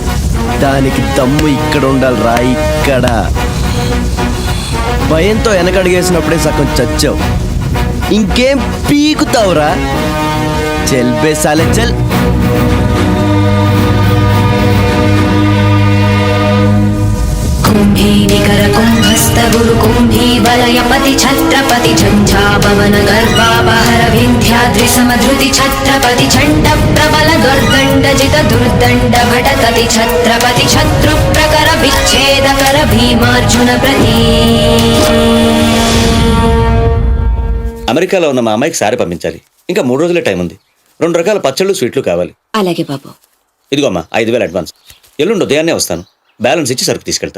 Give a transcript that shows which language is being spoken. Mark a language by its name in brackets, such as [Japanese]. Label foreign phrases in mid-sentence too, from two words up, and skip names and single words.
[Telugu] దానికి దమ్ము ఇక్కడ ఉండాలి రా, ఇక్కడ. భయంతో వెనకడిగేసినప్పుడే సగం చచ్చావు, ఇంకేం పీకుతావురా? [Hindi] चल बे साले चल. [Sanskrit] कुम्भी निकर कुम्भस्थ गुरु कुम्भी वलयपति छत्रपति झंझापवन गर्वापहर विंध्याद्रि समधृति छत्रपति चंड प्रबल दुर्दंड जित दुर्दंड भटकति छत्रपति शत्रु प्रकर विच्छेदकर भीमार्जुन प्रति. [Telugu] అమెరికాలో ఉన్న మా అమ్మాయికి సారీ పంపించాలి. ఇంకా 3 రోజులే టైం ఉంది. 2 రకాల పచ్చళ్ళు స్వీట్లు కావాలి. అలాగే బాబు. ఇదిగో అమ్మా 5,000 అడ్వాన్స్. ఎల్లుండి ఉదయాన్నే వస్తాను. బ్యాలెన్స్ ఇచ్చి సరుకు తీసుకెళ్తా.